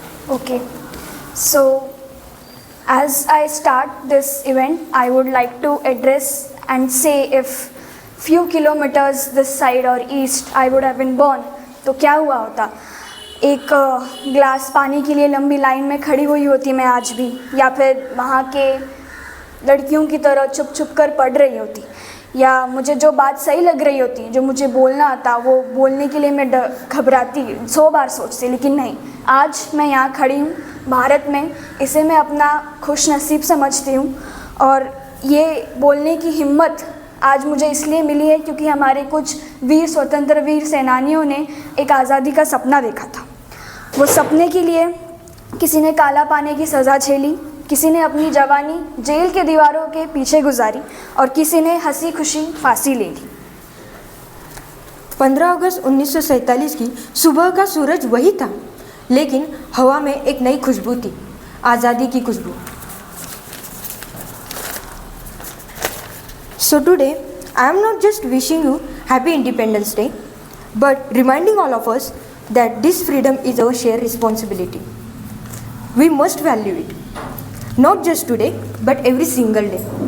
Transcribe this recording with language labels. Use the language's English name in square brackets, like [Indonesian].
[English] Okay, so as I start this event, I would like to address and say if few kilometers this side or east I would have been born, [Hindi] तो क्या हुआ होता। एक glass पानी के लिए लंबी लाइन में खड़ी हुई होती मैं आज भी, या फिर वहाँ के लड़कियों की तरह छुप छुप कर पढ़ रही होती, या मुझे जो बात सही लग रही होती, जो मुझे बोलना आता, वो बोलने के लिए मैं घबराती 100 बार सोचती, लेकिन नहीं, आज मैं यहाँ खड़ी हूँ भारत में। इसे मैं अपना खुश नसीब समझती हूँ, और ये बोलने की हिम्मत आज मुझे इसलिए मिली है क्योंकि हमारे कुछ वीर स्वतंत्र वीर सेनानियों ने एक आज़ादी का सपना देखा था। वो सपने के लिए किसी ने काला पाने की सज़ा झेली, किसी ने अपनी जवानी जेल के दीवारों के पीछे गुजारी, और किसी ने हंसी खुशी फांसी ले ली। 15 अगस्त 1947 की सुबह का सूरज वही था, लेकिन हवा में एक नई खुशबू थी, आज़ादी की खुशबू। [English] So today, I am not just wishing you Happy Independence Day, but reminding all of us that this freedom is our shared responsibility. We must value it, not just today, but every single day.